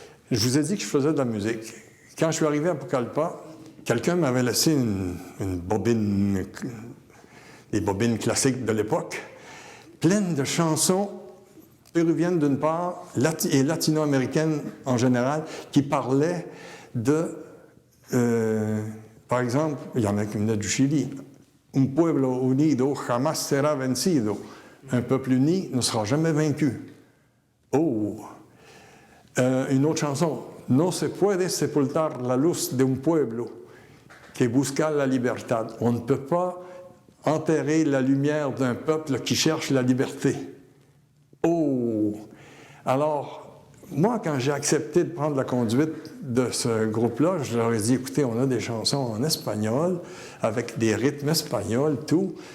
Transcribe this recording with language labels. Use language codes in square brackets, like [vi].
[fr] Je vous ai dit que je faisais de la musique. Quand je suis arrivé à Pucallpa, quelqu'un m'avait laissé une bobine, des bobines classiques de l'époque, pleines de chansons péruviennes d'une part, et latino-américaines en général, qui parlaient de... par exemple, il y en a qui venaient du Chili. [es] Un pueblo unido jamás será vencido. [fr] Un peuple uni ne sera jamais vaincu. Oh! Une autre chanson. [es] No se puede sepultar la luz de un pueblo que busca la libertad. [fr] On ne peut pas enterrer la lumière d'un peuple qui cherche la liberté. Oh! Alors, moi, quand j'ai accepté de prendre la conduite de ce groupe-là, je leur ai dit, écoutez, on a des chansons en espagnol, avec des rythmes espagnols, tout.